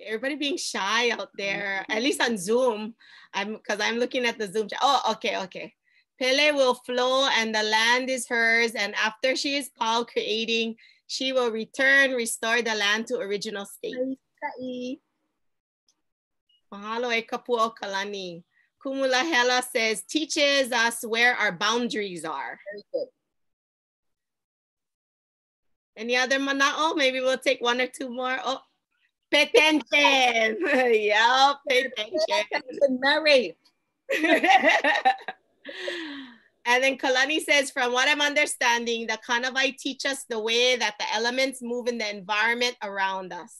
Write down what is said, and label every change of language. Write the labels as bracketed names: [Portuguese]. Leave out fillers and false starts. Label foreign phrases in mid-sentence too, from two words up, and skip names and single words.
[English] Everybody being shy out there, at least on Zoom. Because I'm looking at the Zoom chat. Oh, okay. Pele will flow and the land is hers. And after she is called creating, she will restore the land to original state. [Hawaiian] Mahalo e kapua o kalani. [English] Kumulahela says, teaches us where our boundaries are. Very good. Any other manao? Maybe we'll take one or two more. Oh, pay attention. Yeah, pay attention. Mary. And then Kalani says, from what I'm understanding, the Kānāwai teach us the way that the elements move in the environment around us.